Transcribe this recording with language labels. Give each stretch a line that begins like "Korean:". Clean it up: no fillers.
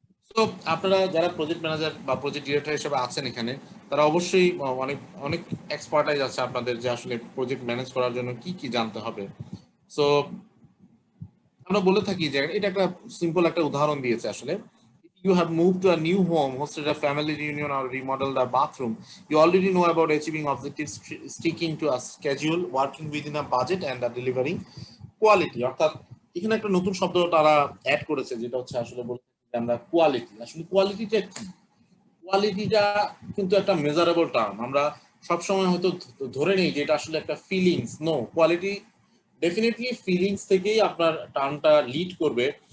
Bangla: তো আপনারা যারা প্রজেক্ট ম্যানেজার বা প্রজেক্ট ডিরেক্টর হিসেবে আছেন এখানে, তারা অবশ্যই অনেক অনেক এক্সপার্টাইজ আছে আপনাদের যে আসলে প্রজেক্ট ম্যানেজ করার জন্য কি কি জানতে হবে। সো আমরা বলে থাকি যে এটা একটা সিম্পল একটা উদাহরণ দিয়েছে আসলে।
English: You have moved to a new home, hosted a family reunion, or remodeled a bathroom. You already know about achieving objectives, sticking to a schedule, working within a budget, and delivering quality.
Bangla: অর্থাৎ এখানে একটা নতুন শব্দ তারা add করেছে, যেটা হচ্ছে আসলে বলতে আমরা কোয়ালিটি। আসলে কোয়ালিটিটা কি? কোয়ালিটিটা কিন্তু একটা মেজারেবল টার্ম। আমরা সবসময় হয়তো ধরে নেই যে এটা আসলে একটা feelings. No, quality definitely feelings থেকেই আপনার টার্মটা লিড করবে।